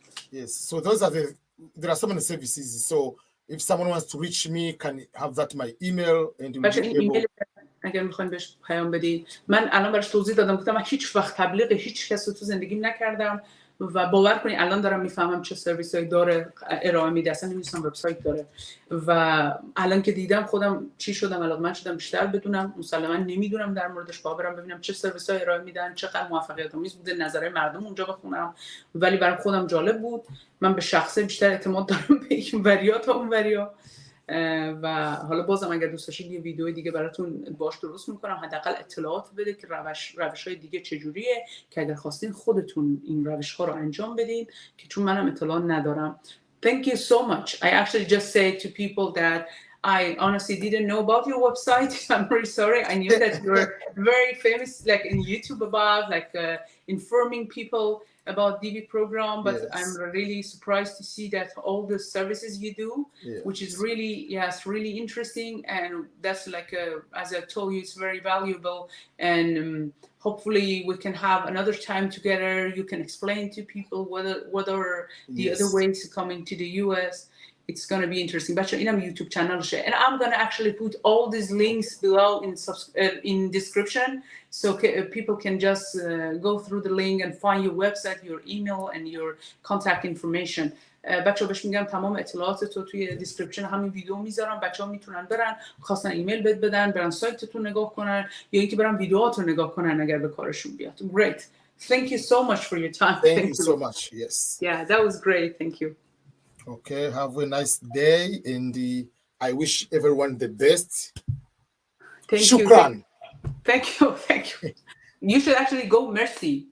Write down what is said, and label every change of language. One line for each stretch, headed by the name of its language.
English: Yes, so there are so many services, so if someone wants to reach me can have that my email and
Persian: اگر میخواین بهش پیام بدید. من الان براش توضیح دادم گفتم من هیچ وقت تبلیغ هیچ کس رو تو زندگیم نکردم و باور کنید الان دارم میفهمم چه سرویسایی داره ارائه میده. اصلا نمی‌دونستم وبسایت داره و الان که دیدم خودم چی شدم علاقه‌مند شدم بیشتر بدونم. مسلماً نمیدونم در موردش برم ببینم چه سرویسایی ارائه میدن، چقدر موفقیت آمیز بوده، نظرهای مردم اونجا بخونم. ولی برام خودم جالب بود. من به شخصه بیشتر اعتماد دارم به این وریا تا اون وریا و حالا بازم اگر دوست داشتید یه ویدیو دیگه براتون باش درست میکنم حداقل اطلاعات بده که روش‌های دیگه چجوریه که اگر خواستین خودتون این روش‌ها رو انجام بدین که چون منم اطلاع ندارم.
English: Thank you so much. I actually just say to people that I honestly didn't know about your website. I'm very sorry. I knew that you're very famous like in YouTube about like informing people about DB program, but I'm really surprised to see that all the services you do, which is really interesting, and that's like as I told you, it's very valuable, and hopefully we can have another time together. You can explain to people whether the other ways coming to the US. It's going to be interesting. But in our YouTube channel, and I'm going to actually put all these links below in description, so people can just go through the link and find your website, your email, and your contact information.
Persian: بچه‌ها بهش میگم تمام اطلاعات تو توی دیسکریپشن همین ویدیو میذارم. بچه‌ها میتونن برن خواستن ایمیل بهت بدن، برن سایتتون نگاه کنن یا اینکه برن ویدیوهاتو نگاه کنن اگر به کارشون بیاد.
English: Great. Thank you so much for your time. Thank you so much. Yes. Yeah, that was great. Thank you. Okay, have a nice day and I wish everyone the best. Thank
Arabic: Shukran.
English: you. Thank you. You should actually go merci.